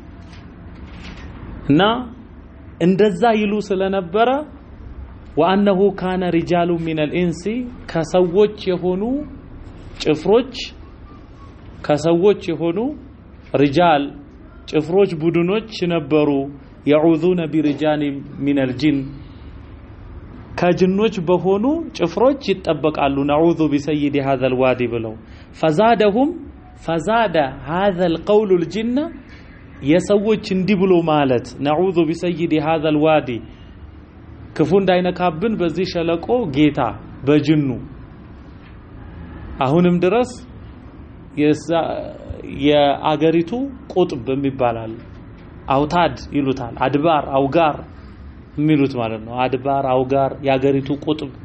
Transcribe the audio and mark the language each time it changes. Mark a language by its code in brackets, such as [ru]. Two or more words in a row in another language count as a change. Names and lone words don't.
[am] እና እንደዛ ይሉ ስለነበረ [ar] وأنه كان رجال من الإنس [am] ከሰዎች የሆኑ ጭፍሮች ከሰዎች የሆኑ ሪጃል ጭፍሮች ቡድኖች ነበሩ [ar] يعوذون برجال من الجن [am] ከጅኖች በሆኑ ጭፍሮች ይጠበቃሉ [ar] نعوذ بسيد هذا الوادي [am] ብለው [ar] فزاد هذا القول الجن [am] የሰዎች እንዲህ ብሎ ማለት [ar] نعوذ بسيد هذا الوادي [am] ክፉ እንዳይነካብን በዚህ ሸለቆ ጌታ በጅኑ አሁንም ድረስ የአገሪቱ ቁጥብ የሚባላል አውታድ ይሉታል አድባር አውጋር የሚሉት ማለት ነው አድባር አውጋር ያገሪቱ ቁጥብ